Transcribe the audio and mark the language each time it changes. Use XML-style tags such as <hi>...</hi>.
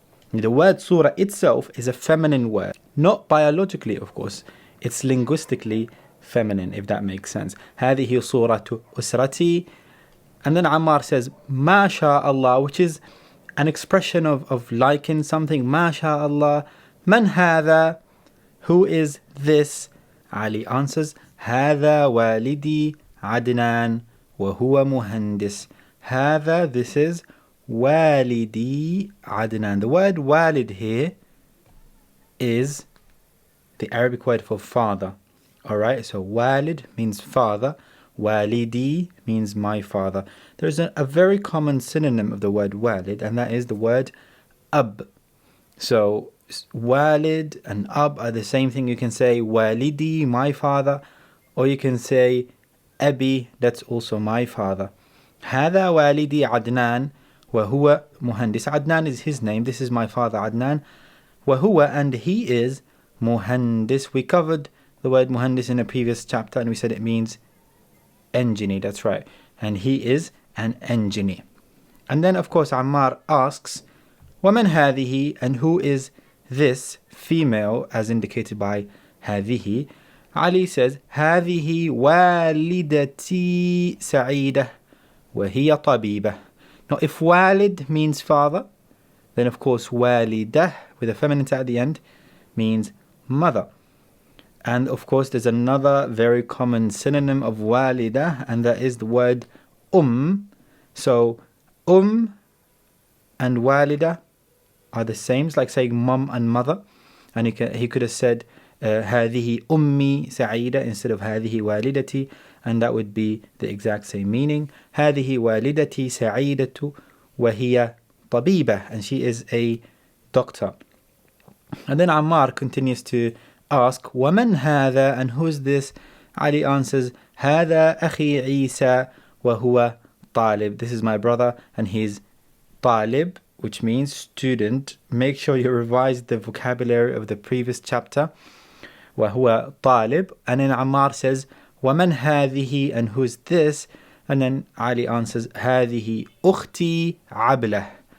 <en>The word surah itself is a feminine word. Not biologically, of course. It's linguistically feminine, if that makes sense.</en> <ar>هذه suratu usrati.</ar> <en>And then Ammar says,</en> <ar>ما شاء الله,</ar> <en>which is an expression of liking something.</en> <ar>ما شاء الله. من هذا?</ar> <en>Who is this? Ali answers,</en> <ar>هذا والدي عدنان وهو مهندس. هذا,</ar> <en>this is</en> <ar>والدي عدنان.</ar> <en>The word walid here is the Arabic word for father. Alright, so walid means father. Walidi means my father. There's a very common synonym of the word walid, and that is the word ab. So walid and ab are the same thing. You can say walidi, my father, or you can say abi, that's also my father.</en> <ar>هذا والدي عدنان وهو مهندس.</ar> <en>Adnan is his name. This is my father Adnan.</en> <ar>وهو,</ar> <en>and he is muhandis. We covered the word muhandis in a previous chapter and we said it means engineer. That's right. And he is an engineer. And then of course Ammar asks,</en> <ar>ومن هذه,</ar> <en>and who is this female as indicated by</en> <ar>هذه?</ar> <en>Ali says,</en> <ar>هذه والدتي سعيدة وهي طبيبة.</ar> <en>Now if walid means father, then of course walidah with a feminine at the end means mother. And of course there's another very common synonym of walidah, and that is the word So and walida are the same. It's like saying mum and mother. And he could have said</en> <ar>هذه أمي سعيدة</ar> <en>instead of</en> <ar>هذه والدتي,</ar> <en>and that would be the exact same meaning.</en> <ar>هذه والدتي سعيدة وهي طبيبة,</ar> <en>and she is a doctor. And then Ammar continues to ask,</en> <ar>ومن هذا,</ar> <en>and who is this? Ali answers,</en> <ar>هذا أخي عيسى وهو طالب.</ar> <en>This is my brother and he's طالب, which means student. Make sure you revise the vocabulary of the previous chapter.</en> <ar>وهو طالب.</ar> <en>And then Ammar says,</en> <ar>ومن هذه,</ar> <en>and who is this? And then Ali answers,</en> <ar>هذه أختي عبلة.</ar>